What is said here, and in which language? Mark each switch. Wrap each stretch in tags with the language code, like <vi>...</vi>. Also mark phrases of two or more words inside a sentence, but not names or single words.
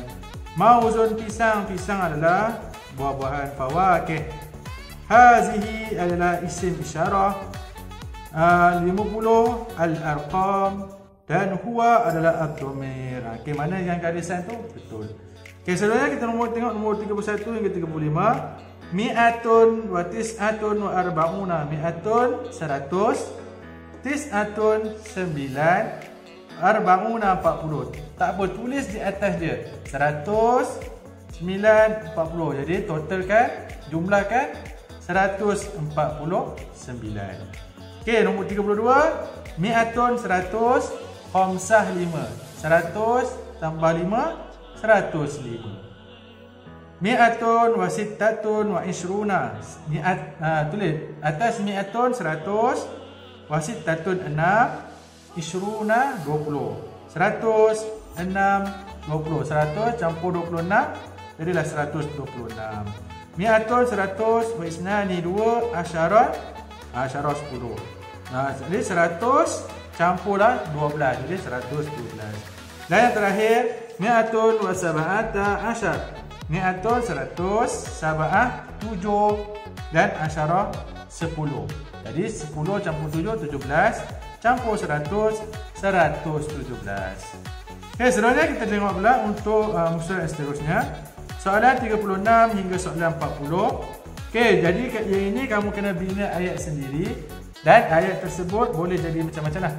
<ms>Mauzun pisang adalah buah-buahan.</ms> <ar>فواكه، هذه</ar> <ms>adalah</ms> <ar>اسم إشارة.</ar> <ms>50 al-arqam dan huwa adalah ad-dhamir. Okey, mana yang garisan tu? Betul. Okey, seterusnya kita tengok nombor 31 hingga 35.</ms> <ar>مائة وتسعة وأربعون. مائة 100، تسعة 9، أربعون 40.</ar> <ms>Tak apa, tulis di atas dia 100, 9, 40. Jadi totalkan, jumlahkan 149. Okey, nombor 32.</ms> <ar>مائة 100، خمسة 5.</ar> <ms>100 tambah 5, 105.</ms> <ar>مائة وستة وعشرون.</ar> <ms>Tulis atas</ms> <ar>مائة 100، وستة 6، عشرون 20.</ar> <ms>100, 6, 20. 100 campur 26 jadilah 126.</ms> <ar>مائة 100 واثنا 2 عشر 10.</ar> <ms>Jadi 100 campurlah 12 jadi 112. Dan yang terakhir</ms> <ar>مائة وسبعة عشر. مائة 100، سبعة 7 dan عشرة 10.</ar> <ms>Jadi 10 campur 7 17, campur 100 117. Okey, seterusnya kita tengok pula untuk musuh yang seterusnya. Soalan 36 hingga soalan 40. Okey, jadi kat ini kamu kena bina ayat sendiri dan ayat tersebut boleh jadi macam-macam lah.</ms>